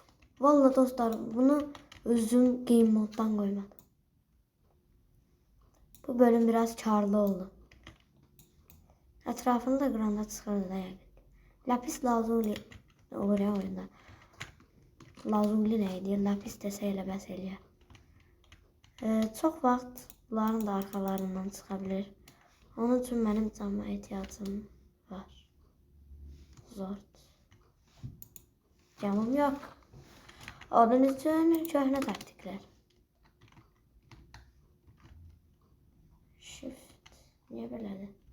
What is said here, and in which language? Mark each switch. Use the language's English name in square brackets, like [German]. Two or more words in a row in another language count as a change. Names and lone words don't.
[Turkish] Vallahi dostlar bunu özüm [English] game moddan [Turkish] koymadım. Bu bölüm biraz karlı oldu. [Azerbaijani] Etrafını da qıranda çıxırdı da yani. [Turkish] Lapis lazuli olur ya oyunda. Lazuli ne idi? [Azerbaijani] Lapis desə elə bəs eləyər. Çox vaxt bunların da arxalarından çıxa bilir. [Turkish] Onun için benim canıma ihtiyacım var. Zor. Canım yok. [Azerbaijani] Onun için köhnə taktikler. Shift. Niye belədir?